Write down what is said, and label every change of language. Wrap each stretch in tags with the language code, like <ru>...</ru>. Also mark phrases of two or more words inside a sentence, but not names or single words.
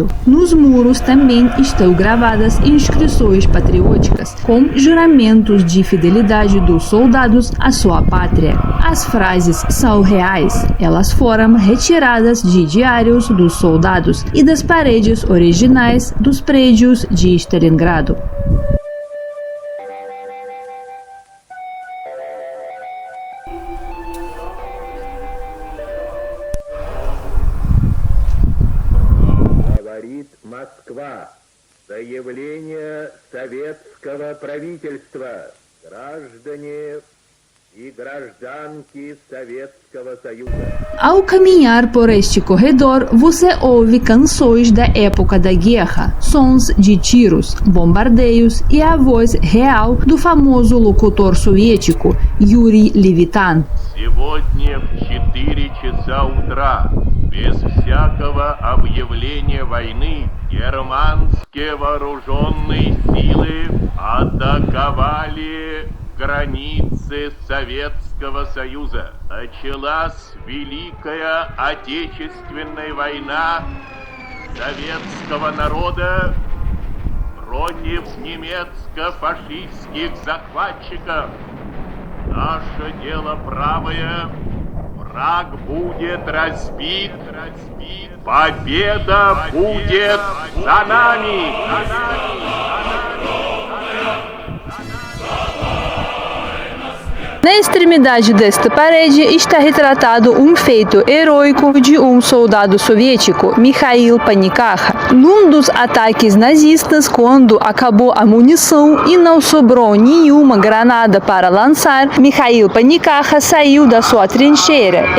<pt>Nos muros também estão gravadas inscrições patrióticas, com juramentos de fidelidade dos soldados à sua pátria. As frases são reais, elas foram retiradas de diários dos soldados e das paredes originais dos prédios de Stalingrado.</pt> <ru>Говорит Москва. Заявление советского правительства. Граждане e гражданки Советского Союза.</ru> <pt>Ao caminhar por este corredor, você ouve canções da época da guerra, sons de tiros, bombardeios e a voz real do famoso locutor soviético Yuri Levitan.</pt> <ru>Сегодня в 4 часа утра, без всякого объявления войны, германские вооруженные силы атаковали границы Советского Союза. Началась Великая Отечественная война советского народа против немецко-фашистских захватчиков. Наше дело правое, враг будет разбит, победа будет за нами.</ru> <pt>Na extremidade desta parede está retratado um feito heróico de um soldado soviético, Mikhail Panikakha. Num dos ataques nazistas, quando acabou a munição e não sobrou nenhuma granada para lançar, Mikhail Panikakha saiu da sua trincheira.</pt>